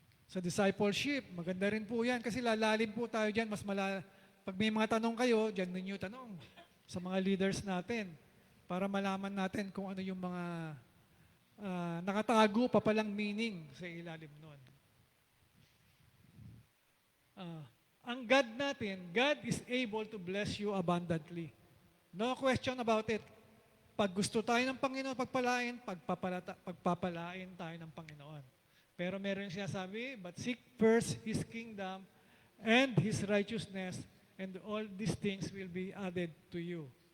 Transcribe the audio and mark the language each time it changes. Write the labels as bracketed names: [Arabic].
[Filipino] Sa discipleship, maganda rin po yan kasi lalalim po tayo dyan. Pag may mga tanong kayo, dyan ninyo tanong sa mga leaders natin para malaman natin kung ano yung mga nakatago pa palang meaning sa ilalim nun. Ang God natin, [English] God is able to bless you abundantly. No question about it. [Filipino] Pag gusto tayo ng Panginoon pagpalain, pagpapalain tayo ng Panginoon. Pero meron siya sabi, [English] but seek first His kingdom and His righteousness, and all these things will be added to you.